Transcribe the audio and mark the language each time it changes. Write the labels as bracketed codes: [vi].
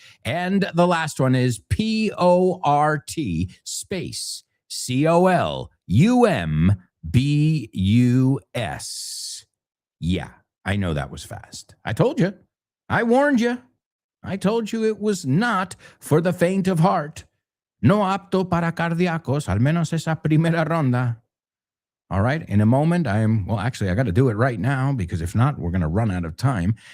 [en] And the last one is PORT space COLUMBUS. Yeah, I know that was fast. I told you. I warned you. I told you it was not for the faint of heart. [es] No apto para cardíacos, al menos esa primera ronda. [en] All right, in a moment, I got to do it right now because if not, we're going to run out of time.